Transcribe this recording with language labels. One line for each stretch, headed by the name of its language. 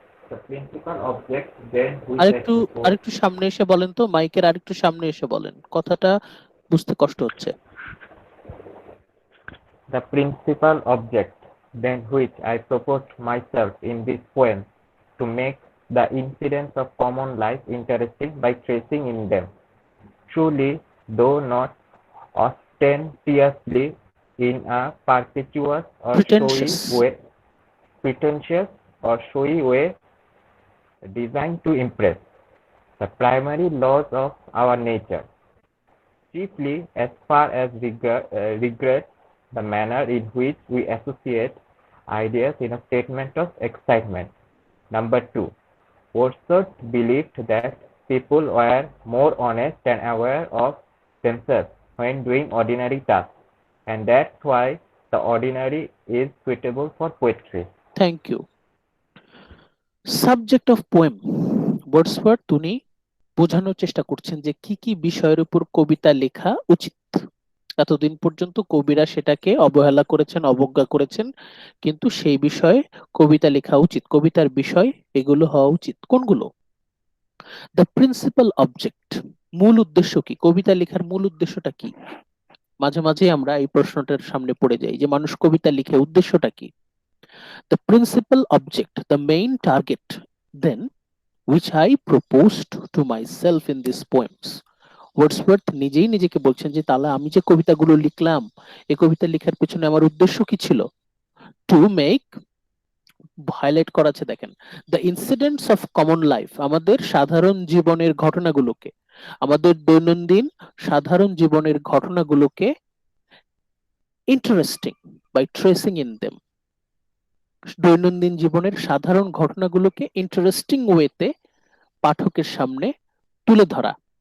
English: The principal object then which
Bangla: আরেকটু
English: explores
Bangla: আরেকটু সামনে এসে বলেন তো, মাইকের আরেকটু সামনে এসে বলেন, কথাটা বুঝতে কষ্ট হচ্ছে।
English: the principal object than which I proposed myself in this poem to make the incidents of common life interesting by tracing in them, truly, though not ostentatiously, in a perpetuous or showy pretentious. way, pretentious or showy way, designed to impress the primary laws of our nature, chiefly as far as regards the manner in which we associate ideas in a statement of excitement. Number 2. Wordsworth believed that people were more honest and aware of themselves when doing ordinary tasks, and that's why the ordinary is suitable for poetry. Thank you. Subject of poem,
Bangla: Wordsworth উনি বোঝানোর চেষ্টা করছেন যে কি কি বিষয়ের উপর কবিতা লেখা উচিত। এতদিন পর্যন্ত কবিরা সেটাকে অবহেলা করেছেন, অবজ্ঞা করেছেন, কিন্তু সেই বিষয়ে কবিতা লেখা উচিত, কবিতার বিষয় এগুলো হওয়া উচিত। কোনগুলো?
English: the principal object,
Bangla: মূল উদ্দেশ্য কি, কবিতা লেখার মূল উদ্দেশ্যটা কি? মাঝে মাঝে আমরা এই প্রশ্নটার সামনে পড়ে যাই যে মানুষ কবিতা লিখে উদ্দেশ্যটা কি।
English: The principal object, the main target then which I proposed to myself in these poems.
Bangla: Wordsworth নিজেই নিজেকে বলছেন যে তাহলে আমি যে কবিতাগুলো লিখলাম, এই কবিতা লেখার পেছনে আমার উদ্দেশ্য কি ছিল? টু মেক, হাইলাইট করা আছে দেখেন,
English: the incidents of common life,
Bangla: আমাদের সাধারণ জীবনের ঘটনাগুলোকে, আমাদের দৈনন্দিন সাধারণ জীবনের ঘটনাগুলোকে
English: interesting by tracing in them,
Bangla: দৈনন্দিন জীবনের সাধারণ ঘটনাগুলোকে ইন্টারেস্টিং ওয়েতে পাঠকের সামনে তুলে ধরা।